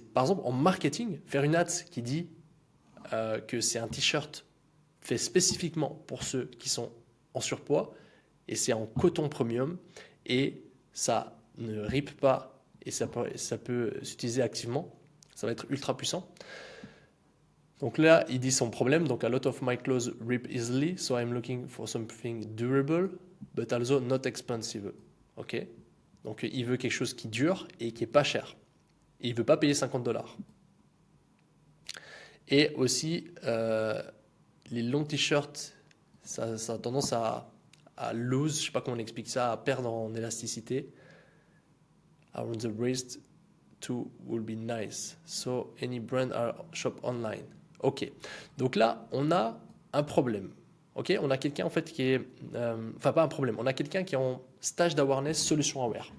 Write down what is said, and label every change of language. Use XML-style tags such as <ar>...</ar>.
<fr>Par exemple, en marketing, faire une ads qui dit que c'est un t-shirt fait spécifiquement pour ceux qui sont en surpoids et c'est en coton premium et ça ne rip pas et ça peut s'utiliser activement. Ça va être ultra puissant. Donc là, il dit son problème.</fr> <en>Donc, a lot of my clothes rip easily, so I'm looking for something durable, but also not expensive. Ok.</en> <fr>Donc, il veut quelque chose qui dure et qui est pas cher. Et il veut pas payer $50. Et aussi, les longs t-shirts, ça a tendance à lose, je sais pas comment on explique ça, à perdre en élasticité.</fr> <en>Around the wrist too will be nice. So any brand are shop online.</en> <fr>Ok. Donc là, on a un problème. Ok. On a quelqu'un en fait qui est, enfin pas un problème. On a quelqu'un qui est en stage d'awareness solution aware.</fr>